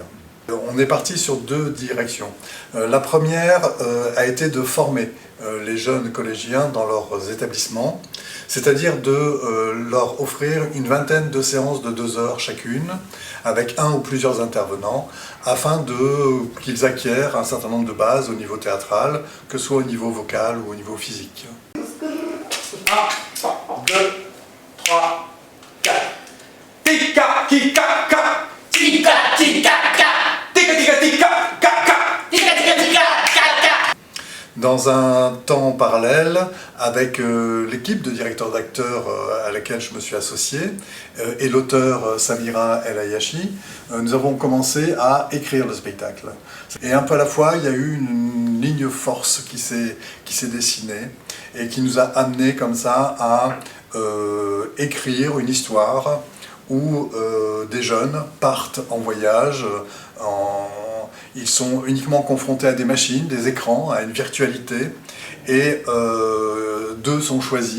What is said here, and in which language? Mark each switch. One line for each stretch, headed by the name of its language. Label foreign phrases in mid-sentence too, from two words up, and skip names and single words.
French: On est parti sur 2 directions. La première a été de former les jeunes collégiens dans leurs établissements, c'est-à-dire de leur offrir une vingtaine de séances de 2 heures chacune, avec un ou plusieurs intervenants, afin qu'ils acquièrent un certain nombre de bases au niveau théâtral, que ce soit au niveau vocal ou au niveau physique. 1, 2, 3, 4. Tika, tika, ka. Tika, tika, ka. Tika, tika, tika, ka, ka. Tika, tika, tika, ka, ka. Dans un temps parallèle, avec l'équipe de directeurs d'acteurs à laquelle je me suis associé, et l'auteur Samira El Ayashi, nous avons commencé à écrire le spectacle. Et un peu à la fois, il y a eu une ligne force qui s'est dessinée, et qui nous a amené comme ça à écrire une histoire où des jeunes partent en voyage, ils sont uniquement confrontés à des machines, des écrans, à une virtualité, et 2 sont choisis.